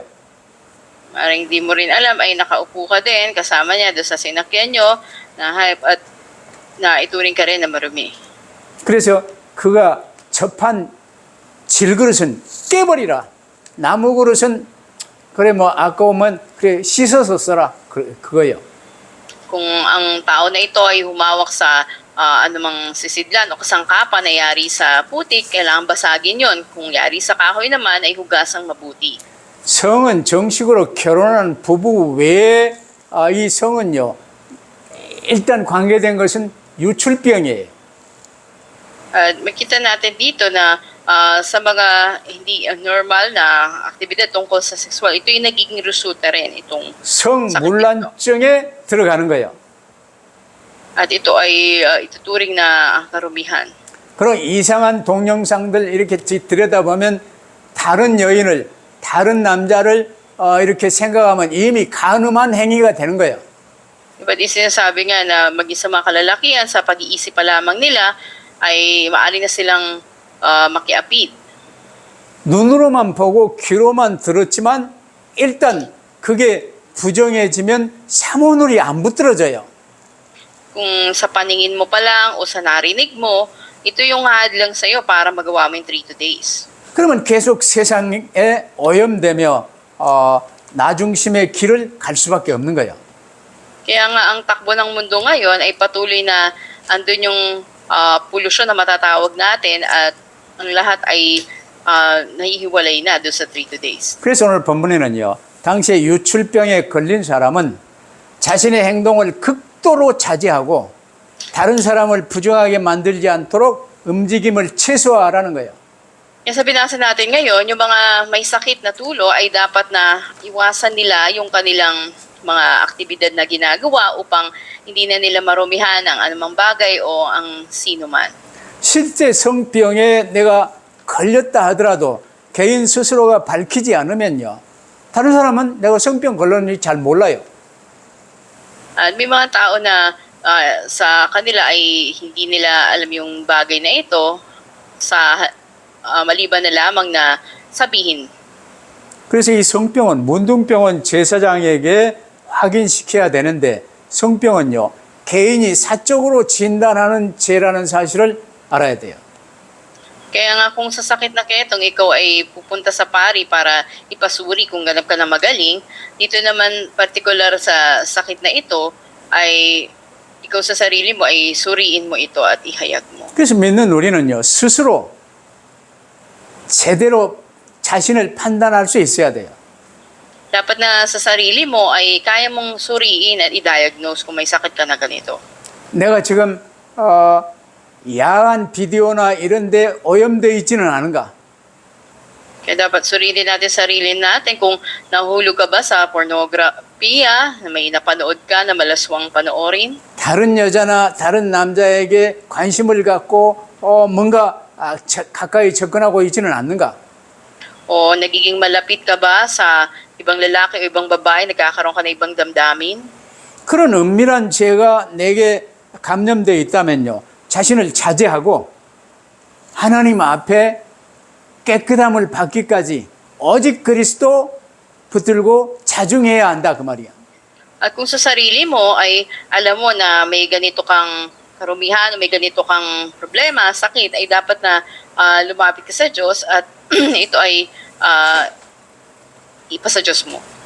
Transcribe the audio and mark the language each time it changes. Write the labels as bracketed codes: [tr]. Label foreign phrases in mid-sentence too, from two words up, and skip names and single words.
[tl] Maaring di mo rin alam ay nakaupo ka din kasama niya doon sa sinakyan nyo na hype at na ituring ka rin na marumi. [ko] 그래서 그가 접한 질그릇은 깨버리라. 나무 그릇은 그래 뭐 아까우면 그래 씻어서 써라. 그거예요. [tl] Kung ang tao na ito ay humawak sa anumang sisidlan o kasangkapan na yari sa putik, kailangan basagin yon. Kung yari sa kahoy naman, ay hugasang mabuti. [ko] 성은 정식으로 결혼한 부부 외에 이 성은요, 일단 관계된 것은 유출병이에요. [tl] Makita natin dito na sa mga hindi normal na aktibidad tungkol sa sexual, ito yung nagiging resulta rin itong [ko] 성문란증에 들어가는 거예요. [tl] at ito ay ituturing na karumihan. [ko] 그런 이상한 동영상들 이렇게 들여다보면 다른 여인을, 다른 남자를 이렇게 생각하면 이미 간음한 행위가 되는 거예요. [tl] Iba't sinasabi nga na maging sa mga kalalakihan sa pag-iisip pa lamang nila ay maaari na silang makiapid. [ko] 눈으로만 보고 귀로만 들었지만 일단 그게 부정해지면 사모놀이 안 붙들어져요. [tl] Kung sa paningin mo pa lang o sa narinig mo, ito yung hadlang sa iyo para magawa mo yung [en] 3 days. [ko] 그러면 계속 세상에 오염되며 나 중심의 길을 갈 수밖에 없는 거예요. [tl] Kaya nga ang takbo ng mundo ngayon ay patuloy na andun yung polusyon na matatawag natin at ang lahat ay nahihiwalay na doon sa [en] 3 days. [ko] 그래서 오늘 본문에는요, 당시에 유출병에 걸린 사람은 자신의 행동을 극도로 자제하고 다른 사람을 부정하게 만들지 않도록 움직임을 최소화하라는 거예요. [tl] Yung sa binasa natin ngayon, yung mga may sakit na tulo ay dapat na iwasan nila yung kanilang mga aktibidad na ginagawa upang hindi na nila marumihan ang anumang bagay o ang sino man. [ko] 실제 성병에 내가 걸렸다 하더라도 개인 스스로가 밝히지 않으면요. 다른 사람은 내가 성병 걸렸는지 잘 몰라요. [tl] At may mga tao na sa kanila ay hindi nila alam yung bagay na ito sa maliban na lamang na sabihin. [ko] 그래서 이 성병은 문둥병은 제사장에게 확인시켜야 되는데 성병은요. 개인이 사적으로 진단하는 죄라는 사실을 알아야 돼요. [tl] Kaya nga kung sa sakit na ketong ikaw ay pupunta sa pari para ipasuri kung ganap ka na magaling, dito naman partikular sa sakit na ito ay ikaw sa sarili mo ay suriin mo ito at ihayag mo. [ko] 그래서 믿는 우리는요. 스스로 제대로 자신을 판단할 수 있어야 돼요. [tl] Dapat na sa sarili mo ay kaya mong suriin at i-diagnose kung may sakit ka na ganito. [ko] 내가 지금 야한 비디오나 이런 데 오염되어 있지는 않은가? [tl] Kaya dapat suriin natin sarili natin kung nahulog ka ba sa pornografiya, na may napanood ka na malaswang panoorin. [ko] 다른 여자나 다른 남자에게 관심을 갖고 뭔가 가까이 접근하고 있지는 않는가? [tl] O nagiging malapit ka ba sa ibang lalaki o ibang babae, nagkakaroon ka na ibang damdamin? [ko] 그런 은밀한 죄가 내게 감염되어 있다면요. 자신을 자제하고 하나님 앞에 깨끗함을 받기까지 오직 그리스도 붙들고 자중해야 한다 그 말이야. [tl] At kung sa sarili mo ay alam mo na may ganito kang karumihan o may ganito kang problema, sakit, ay dapat na lumapit ka sa Diyos at ito ay ipasa Diyos mo.